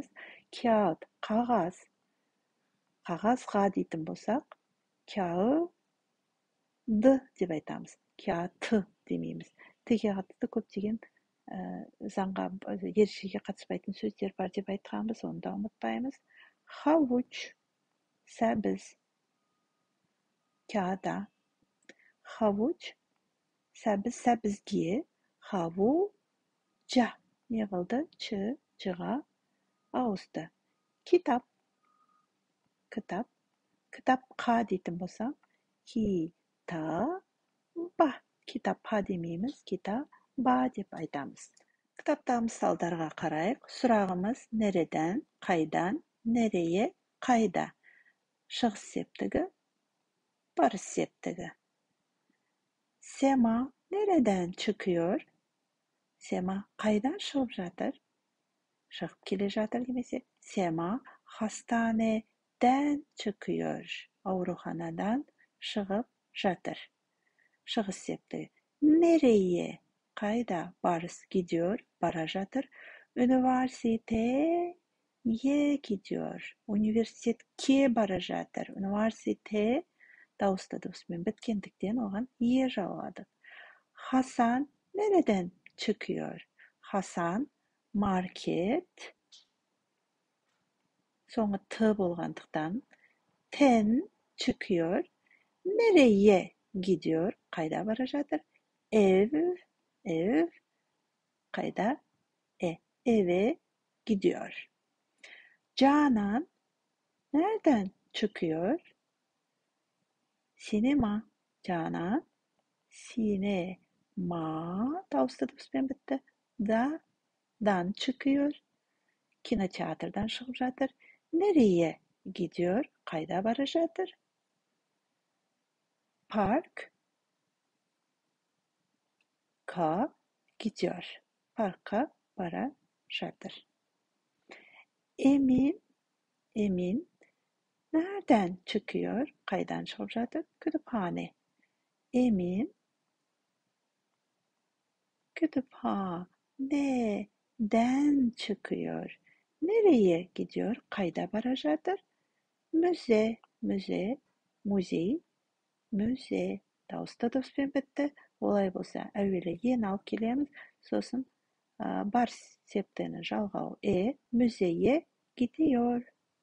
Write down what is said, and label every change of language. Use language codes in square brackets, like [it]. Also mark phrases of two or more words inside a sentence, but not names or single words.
[kk] Kağıt, қағаз. Қағазға дейтін болсақ, kağıdı деп айтамыз. Kağıtı демейміз. Тіге қатысты көптеген заңға, ережеге қатыспайтын сөздер бар деп айтқанбыз, оны да ұмытпаймыз. Havuç, сәбіз. Kağıda. [tr] Havuç, [kk] сәбіз, сәбізге. Havuca. Не қылды? Жыға ауысты. [tr] Kitap. [kk] Kitap. Kitapqa deйтін болсам, kitaba. Kitapqa демейміз, kitaba деп айтамыз. Kitaptағы мысалдарға қарайық. Сұрағымыз nereden, қайдан, nereye, қайда. Шығыс септігі, барыс септігі. [tr] Sema nereden çıkıyor? [kk] Sema қайдан шығып жатыр? Шығып келе жатыр демесе, [tr] Sema hastaneden çıkıyor. [kk] Aurуханадан шығып жатыр. Шығыс септігі. Nereye? Қайда? Барыс gidiyor, бара жатыр. [tr] Üniversiteye gidiyor. [kk] Университетке бара жатыр. Üniversite дауысты дыбыспен біткендіктен оған е жауады. [tr] Hasan nereden çıkıyor? [kk] Hasan market соңы t болғандықтан [tr] ten çıkıyor. Nereye gidiyor? [kk] Қайда бара жатыр? Ev қайда? [tr] Eve gidiyor. Canan nereden çıkıyor? Sinema. Canan sinema [kk] dауысты дыбыспен бітті. [tr] Dan çıkıyor. [kk] Kinoteatrdan шығып жатыр. [tr] Nereye gidiyor? [kk] Қайда бара жатыр? [tr] Park ka gidiyor. [kk] Parka bара жатыр. [tr] Emin nereden çıkıyor? [kk] Қайдан шығып жатыр? [tr] Kütüphane. Emin kütüphaneden çıkıyor. Nereye gidiyor? [kk] Қайда бара жатыр? Müze. Дауысты дыбыспен бітті. Олай болса, әуелі ен алып келеміз, сосын бар септігінің жалғауы [tr] müzeye gidiyor.